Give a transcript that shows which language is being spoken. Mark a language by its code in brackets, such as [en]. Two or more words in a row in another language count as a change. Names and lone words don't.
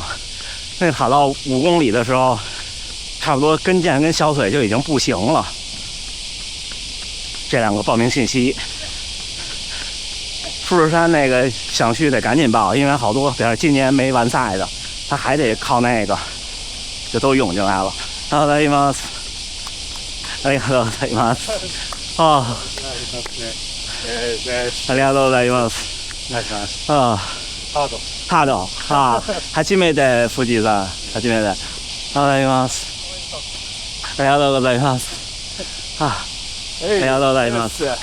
[zh] 那跑到5公里的时候，差不多跟腱跟小腿就已经不行了。这2个报名信息，富士山那个想去得赶紧报，因为好多比如今年没完赛的，他还得靠那个，就都涌进来了。 [ja] ありがとうございます。ありがとうございます。ありがとうございます。ハード。初めて富士山、初めて。ありがとうございます。ありがとうございます。ありがとうございます。